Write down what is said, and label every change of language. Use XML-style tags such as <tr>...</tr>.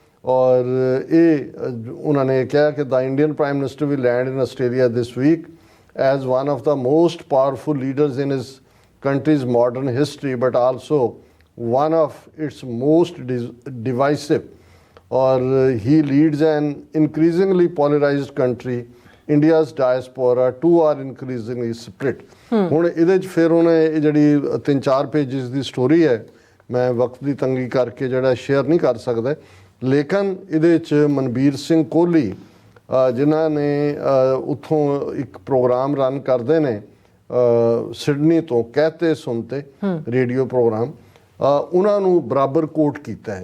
<pa>ਔਰ ਇਹ ਉਹਨਾਂ ਨੇ ਕਿਹਾ ਕਿ</pa> <en>The Indian prime minister will land in Australia this week as one of the most powerful leaders in his country's modern history but also one of its most divisive, or he leads an increasingly polarized country. India's diaspora too are increasingly split।</en> <pa>ਹੁਣ ਇਹਦੇ 'ਚ ਫਿਰ ਉਹਨੇ ਇਹ ਜਿਹੜੀ 3-4 pages ਦੀ story ਹੈ, ਮੈਂ ਵਕਤ ਦੀ ਤੰਗੀ ਕਰਕੇ ਜਿਹੜਾ ਸ਼ੇਅਰ ਨਹੀਂ ਕਰ ਸਕਦਾ, ਲੇਕਿਨ ਇਹਦੇ 'ਚ ਮਨਬੀਰ ਸਿੰਘ ਕੋਹਲੀ ਜਿਨ੍ਹਾਂ ਨੇ ਉੱਥੋਂ ਇੱਕ ਪ੍ਰੋਗਰਾਮ ਰਨ ਕਰਦੇ ਨੇ ਸਿਡਨੀ ਤੋਂ, ਕਹਤੇ ਸੁਣਤੇ ਰੇਡੀਓ ਪ੍ਰੋਗਰਾਮ, ਉਹਨਾਂ ਨੂੰ ਬਰਾਬਰ ਕੋਟ ਕੀਤਾ ਹੈ।</pa>